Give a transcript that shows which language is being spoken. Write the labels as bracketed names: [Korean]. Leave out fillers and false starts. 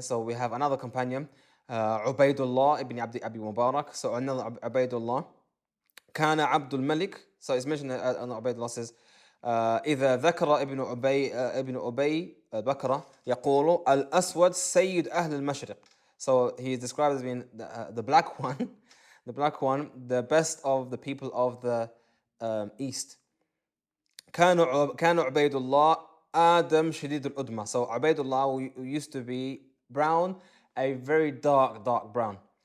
[English] So we have another companion, Ubaidullah ibn Abi Mubarak. So another Ubaidullah. [Arabic] كان عبد الملك. [English] So it's mentioned that Ubaidullah says, [Arabic] إذا ذكر ابن أبي بكر يقول الأسود سيد أهل المشرق. [English] So he is described as being the black one, the best of the people of the east. [Arabic] كان عبيد الله آدم شديد الأدمة. [English] So Ubaidullah used to be brown, a very dark brown.